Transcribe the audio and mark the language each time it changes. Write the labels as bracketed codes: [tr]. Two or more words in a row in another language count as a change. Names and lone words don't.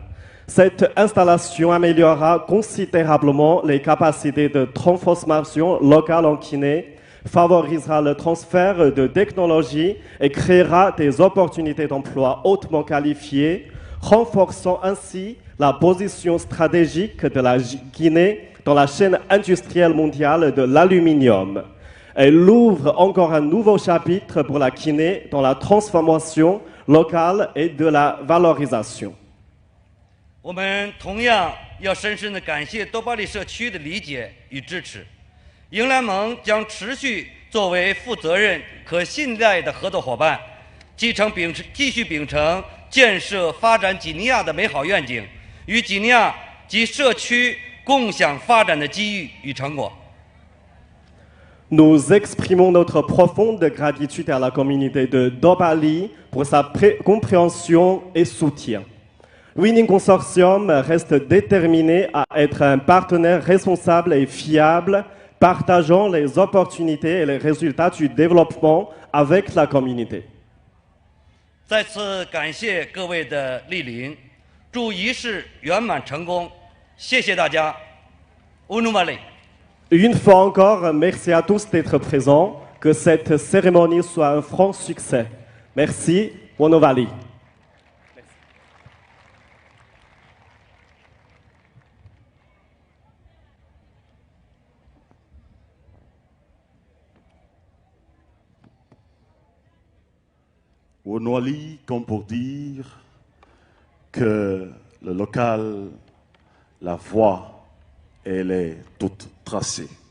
[fr] Cette installation améliorera considérablement les capacités de transformation locale en Guinée, favorisera le transfert de technologies et créera des opportunités d'emploi hautement qualifiées, renforçant ainsi la position stratégique de la Guinée dans la chaîne industrielle mondiale de l'aluminium. Elle ouvre encore un nouveau chapitre pour la Guinée dans la transformation locale et de la valorisation. [zh] 我们同样要深深地感谢多巴里社区的理解与支持。英联盟将持续作为负责任、可信赖的合作伙伴，继续秉承建设发展几内亚的美好愿景，与几内亚及社区共享发展的机遇与成果。 [fr] Nous exprimons notre profonde gratitude à la communauté de Dobali pour sa compréhension et soutien. Le Winning Consortium reste déterminé à être un partenaire responsable et fiable, partageant les opportunités et les résultats du développement avec la communauté. [zh] 再次感谢各位的莅临，祝仪式圆满成功，谢谢大家。Unumali。 [fr] Une fois encore, merci à tous d'être présents. Que cette cérémonie soit un franc succès. Merci, Onovali. Onwali, comme pour dire que le local, la voie, elle est toute tracée.